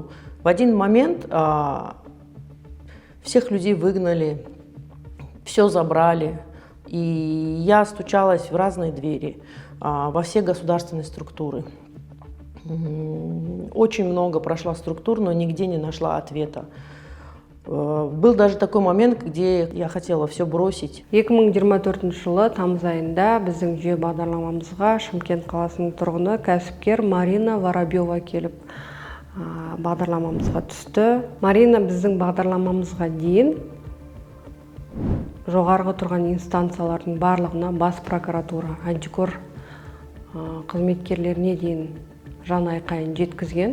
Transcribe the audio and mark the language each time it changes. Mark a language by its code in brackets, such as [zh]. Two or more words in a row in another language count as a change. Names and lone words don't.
[ru] В один момент всех людей выгнали, все забрали, и я стучалась в разные двери, во все государственные структуры. Очень много прошла структур, но нигде не нашла ответа. Был даже такой момент, где я хотела все бросить. [kk] 2024 жылы тамыз айында біздің жүйе бағдарламамызға Шымкент қаласының тұрғыны кәсіпкер Марина Воробьева келіп бағдарламамызға түсті. Марина біздің бағдарламамызға дейін жоғарғы тұрған инстанциялардың барлығына бас прокуратура, антикор қызметкерлеріне дейін жан айқайын жеткізген.